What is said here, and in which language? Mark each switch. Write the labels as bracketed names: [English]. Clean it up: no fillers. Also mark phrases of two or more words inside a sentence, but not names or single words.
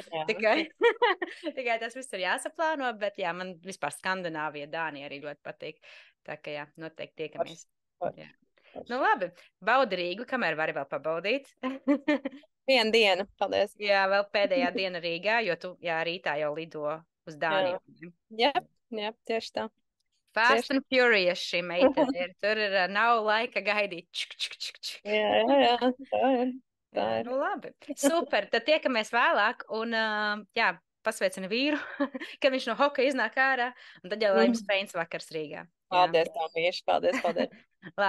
[Latvian] Tikai tas viss ir jāsaplāno, bet jā, man vispār Skandināvija, Dānija arī ļoti patīk. Tā kā jā, noteikti tiekamies. Jā. Nu labi, baudi Rīgu, kamēr vari vēl pabaudīt. Vienu dienu, paldies. Jā, vēl pēdējā diena Rīgā, jo tu, rītā jau lido uz Dāniju. Jā, tieši tā. Fast and Furious šī meitene ir. Tur nav laika gaidīt. Jā, tā ir. Nu labi, super, tad tiekamies vēlāk un pasveicina vīru, kad viņš no hokeja iznāk ārā, un tad jau lai jums feins vakars Rīgā. Paldies, tā mīši, paldies.